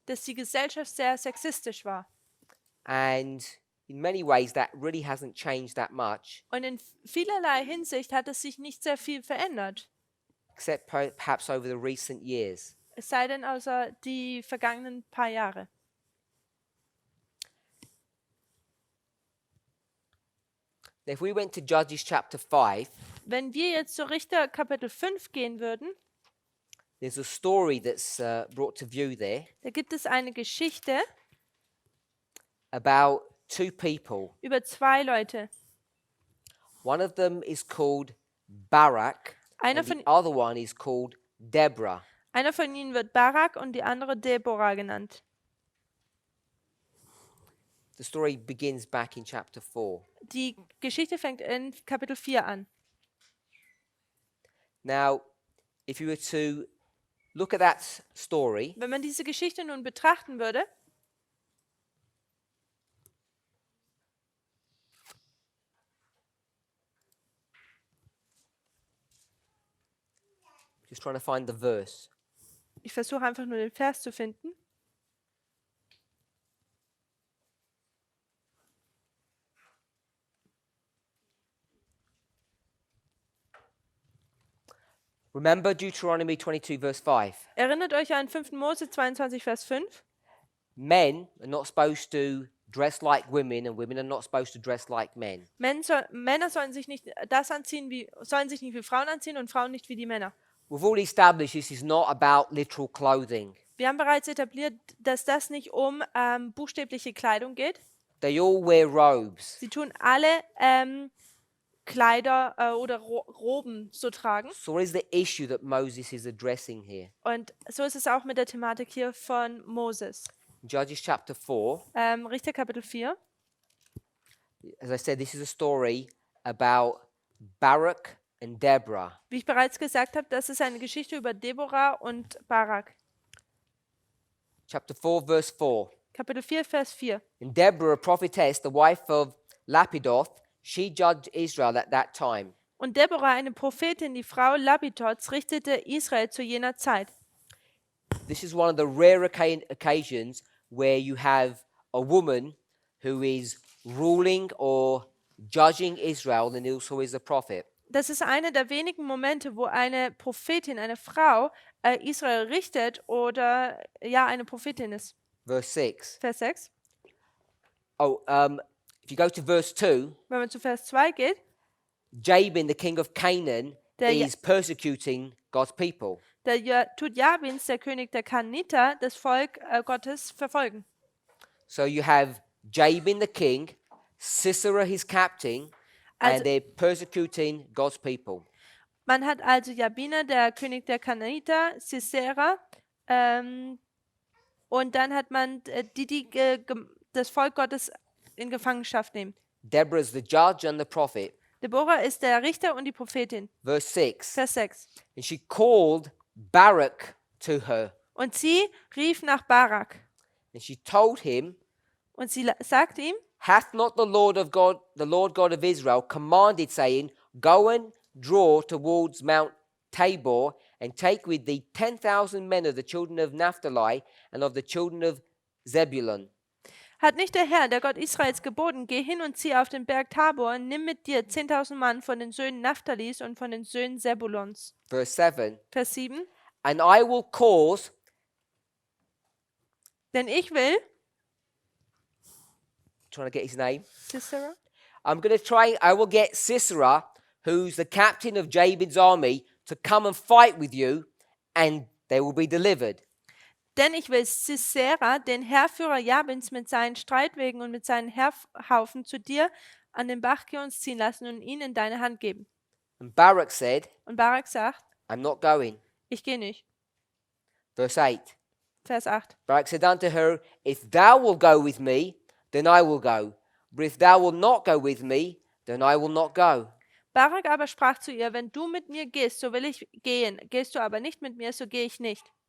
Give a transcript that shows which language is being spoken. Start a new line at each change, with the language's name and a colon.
German: dass die Gesellschaft sehr sexistisch war.
English: And in many ways, that really hasn't changed that much,
German: Und in vielerlei Hinsicht hat es sich nicht sehr viel verändert.
English: except perhaps over the recent years.
German: Es sei denn außer die vergangenen paar Jahre.
English: If we went to Judges chapter 5,
German: Wenn wir jetzt zu Richter Kapitel 5 gehen würden,
English: there's a story that's brought to view there
German: da gibt es eine Geschichte
English: about two people.
German: über zwei Leute.
English: One of them is called Barak,
German: Einer
English: and the
German: von,
English: other one is called Deborah.
German: Einer von ihnen wird Barak und die andere Deborah genannt.
English: The story begins back in chapter 4.
German: Die Geschichte fängt in Kapitel 4 an.
English: Now, if you were to look at that story,
German: Wenn man diese Geschichte nun betrachten würde,
English: just trying to find the verse.
German: ich versuche einfach nur den Vers zu finden.
English: Remember Deuteronomy 22, verse 5.
German: Erinnert euch an 5. Mose 22, Vers 5.
English: Men are not supposed to dress like women, and women are not supposed to dress like men.
German: Männer sollen sich nicht wie Frauen anziehen und Frauen nicht wie die Männer.
English: We've already established this is not about literal clothing.
German: Wir haben bereits etabliert, dass das nicht um buchstäbliche Kleidung geht.
English: They all wear robes.
German: Sie tun alle Kleider oder Roben so tragen.
English: So what is the issue that Moses is addressing here?
German: Und so ist es auch mit der Thematik hier von Moses.
English: In Judges chapter 4,
German: Richter Kapitel 4.
English: as I said, this is a story about Barak and Deborah.
German: Wie ich bereits gesagt habe, das ist eine Geschichte über Deborah und Barak.
English: Chapter 4, verse 4.
German: Kapitel 4, Vers 4.
English: And Deborah, a prophetess, the wife of Lapidoth, she judged Israel at that time.
German: Und Deborah, eine Prophetin, die Frau Lapitots, richtete Israel zu jener Zeit.
English: This is one of the rare occasions where you have a woman who is ruling or judging Israel and also is a prophet.
German: Das ist einer der wenigen Momente, wo eine Prophetin, eine Frau, Israel richtet oder ja, eine Prophetin ist.
English: Verse 6.
German: Vers 6.
English: If you go to verse 2,
German: Wenn man zu Vers 2 geht,
English: Jabin, the king of Canaan,
German: Der Ja-
English: is persecuting God's people.
German: tut Jabins, der König der Kaniter, das Volk Gottes verfolgen.
English: So you have Jabin, the king, Sisera, his captain,
German: Also-
English: and they're persecuting God's people.
German: Man hat also Jabina, der König der Kananiter, Sisera, und dann hat man die das Volk Gottes in Gefangenschaft nehmen.
English: Deborah is the judge and the prophet.
German: Deborah ist der Richter und die Prophetin.
English: Verse 6.
German: Vers 6.
English: And she called Barak to her,
German: Und sie rief nach Barak
English: and she told him,
German: und sie sagte ihm,
English: Hath not the Lord God of Israel, commanded, saying, Go and draw towards Mount Tabor, and take with thee 10,000 men of the children of Naphtali and of the children of Zebulun.
German: hat nicht der Herr, der Gott Israels, geboten, geh hin und zieh auf den Berg Tabor, nimm mit dir 10.000 Mann von den Söhnen Naphtalis und von den Söhnen Zebulons.
English: Verse 7.
German: Vers 7.
English: And I will cause,
German: Denn ich will,
English: trying to get his name,
German: Sisera,
English: I will get Sisera, who's the captain of Jabin's army, to come and fight with you, and they will be delivered.
German: denn ich will Sisera, den Heerführer Jabins, mit seinen Streitwegen und mit seinen Heerhaufen zu dir an den Bach Gions ziehen lassen und ihn in deine Hand geben.
English: And Barak said,
German: Und Barak sagt,
English: I'm not going.
German: ich gehe nicht.
English: Verse 8.
German: Vers 8.
English: Barak said unto her, If thou wilt go with me, then I will go. But if thou wilt not go with me, then I will not go.
German: Barak aber sprach zu ihr, wenn du mit mir gehst, so will ich gehen. Gehst du aber nicht mit mir, so gehe ich nicht.